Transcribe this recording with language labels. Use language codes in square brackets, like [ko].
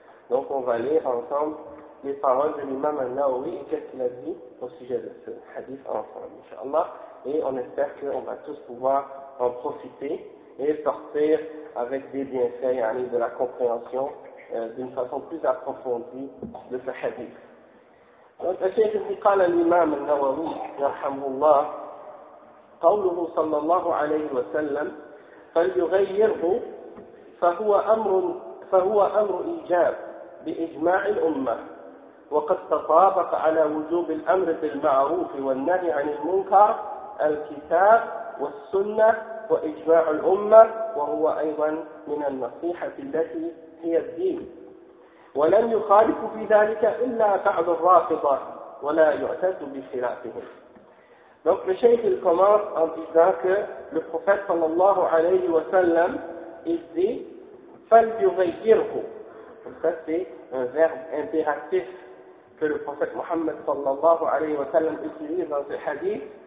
[fr] Donc on va lire ensemble les paroles de l'imam al-Nawawi et qu'est-ce qu'il a dit au sujet de ce hadith ensemble, Inch'Allah. Et on espère qu'on va tous pouvoir en profiter et sortir avec des bienfaits, et de la compréhension d'une façon plus approfondie de ce hadith. Donc, Cheikh ibn Qala al-Imam al-Nawawi, yarhamuhullah, [ar] قوله صلى الله عليه وسلم فليغيره فهو أمر إيجاب بإجماع الأمة، وقد تطابق على وجوب الأمر بالمعروف والنهي عن المنكر الكتاب والسنة وإجماع الأمة، وهو أيضا من النصيحة التي هي الدين، ولم يخالف في ذلك إلا بعض الرافضة ولا يعتد بخلافهم. [fr] Donc le cheikh il commence en disant que le prophète sallallahu alayhi wa sallam, il dit « فَلْيُغَيِّرْهُ ». Donc ça c'est un verbe impératif que le prophète Muhammad sallallahu alayhi wa sallam utilise dans ce hadith.